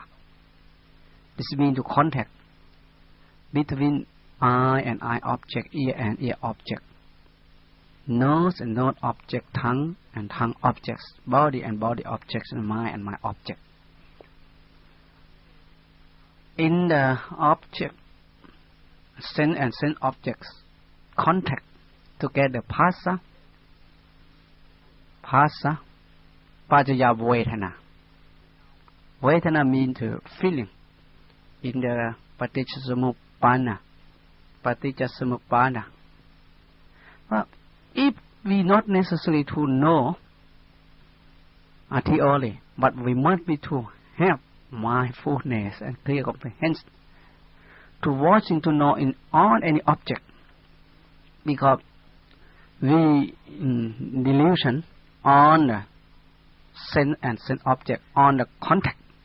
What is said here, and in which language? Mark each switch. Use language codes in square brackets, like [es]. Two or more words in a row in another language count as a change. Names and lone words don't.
[en] This means to contact between eye and eye object, ear and ear object, nose and nose object, tongue and tongue objects, body and body objects, and mind object. In the object, sense and sense objects contact together [pi] phassa, pajaya vedana. [en] Vedana means feeling. In the paticcasamuppanna. Well, if we not necessary to know a theory, but we must be to have mindfulness and clear comprehension to watching to know on any object, because we delusion on the sense and sense object on the contact.